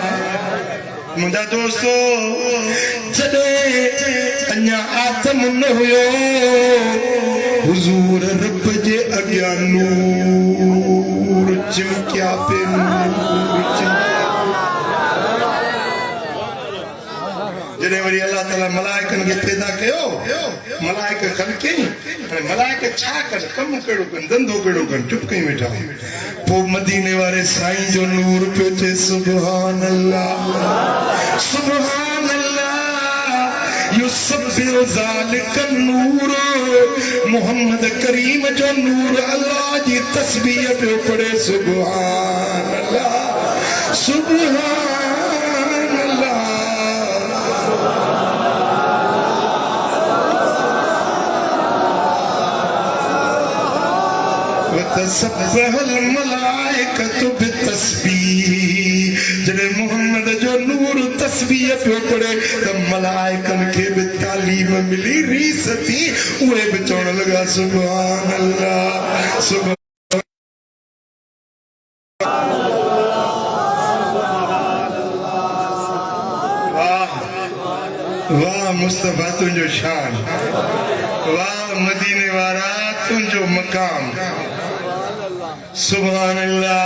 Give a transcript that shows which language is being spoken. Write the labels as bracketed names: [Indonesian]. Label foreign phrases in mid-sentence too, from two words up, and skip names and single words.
[Sindhi] मुझा दोस्तो जॾे अञा आदम न हुयो हुजूर रब जे अॻियां नूर चिमकिया पे जॾहिं वरी अल्लाह ताला मलाइकनि खे पैदा कयो मलाइक ख़लक़ी मलाइक छा कनि कमु कहिड़ो कनि धंधो कहिड़ो कनि चुप कई वेठा पोइ मदीने वारे साईं जो नूर पियो थिए [Arabic] سبحان الله سبحان الله يسبح ذلك [Sindhi] नूर मोहम्मद करीम जो नूर अल्लाह जी तस्बीह पियो पढ़े [Arabic] سبحان الله سبحان الله. وتسبحت الملائكة بالتسبيح [Sindhi] जॾहिं मोहम्मद जो नूर तस्बीह पियो पढ़े त मलाइकनि खे बि तालीम मिली रीस थी उहे बि चवण लॻा [Arabic] سبحان الله سبحان [Sindhi] वाह मुस्तफा तुंहिंजो शान वाह मदीने वारा तुंहिंजो मकाम [Arabic] سبحان الله.